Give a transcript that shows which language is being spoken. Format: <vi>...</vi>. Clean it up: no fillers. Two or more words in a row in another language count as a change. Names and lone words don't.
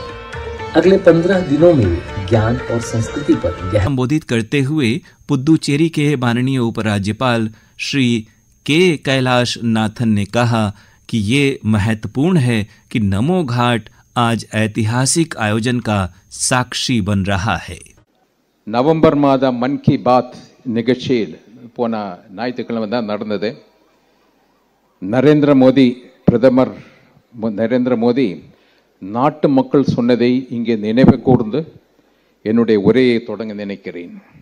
<hi>अगले 15 दिनों में ज्ञान और संस्कृति पर संबोधित करते हुए पुद्दुचेरी के माननीय उपराज्यपाल श्री के कैलाश नाथन ने कहा कि ये महत्वपूर्ण है कि नमो घाट आज ऐतिहासिक आयोजन का साक्षी बन रहा है।</hi> <ta>நவம்பர் மாதம் மன் கி பாத் நிகழ்ச்சியில் போன ஞாயிற்றுக்கிழமை தான் நடந்தது. பிரதமர் நரேந்திர மோடி நாட்டு மக்கள் சொன்னதை இங்கே நினைவு கூர்ந்து என்னுடைய உரையை தொடங்க நினைக்கிறேன்.</ta>